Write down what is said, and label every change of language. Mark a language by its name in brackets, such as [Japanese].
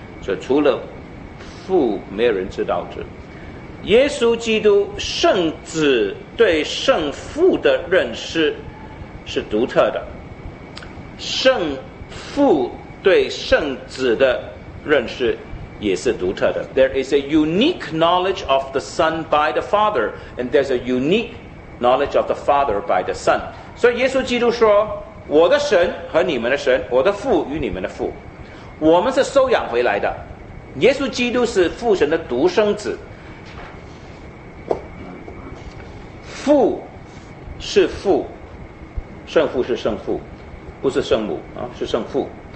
[Chinese] 所以除了父没有人知道子。耶稣基督圣子对圣父的认识是独特的，圣父对圣子的认识也是独特的。 [English] There is a unique knowledge of the Son by the Father, and there's a unique knowledge of the Father by the Son. [Chinese] 所以耶稣基督说，我的神和你们的神，我的父与你们的父，我们是收养回来的。耶稣基督是父神的独生子，父是父，圣父是圣父，不是圣母啊，是圣父。